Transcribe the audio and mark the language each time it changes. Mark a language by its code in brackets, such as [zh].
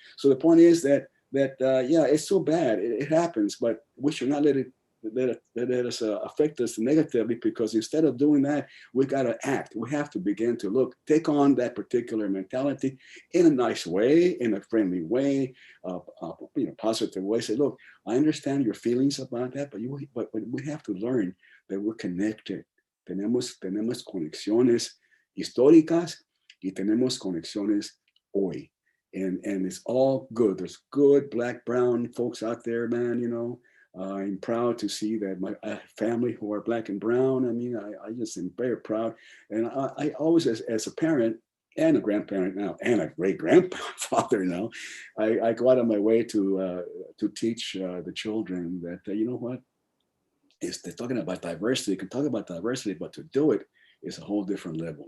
[en] So the point is that yeah, it's so bad, it happens, but we should not let us affect us negatively, because instead of doing that, we got to act. We have to begin to take on that particular mentality in a nice way, in a friendly way, positive way. Say, look, I understand your feelings about that, but we have to learn that we're connected. [es] Tenemos conexiones históricas y tenemos conexiones hoy. [en] And it's all good. There's good Black, brown folks out there, man, I'm proud to see that my family who are Black and brown. I mean, I just am very proud. And I always, as a parent and a grandparent now, and a great grandfather now, I go out of my way to teach the children that, you know what, they're talking about diversity. You can talk about diversity, but to do it is a whole different level.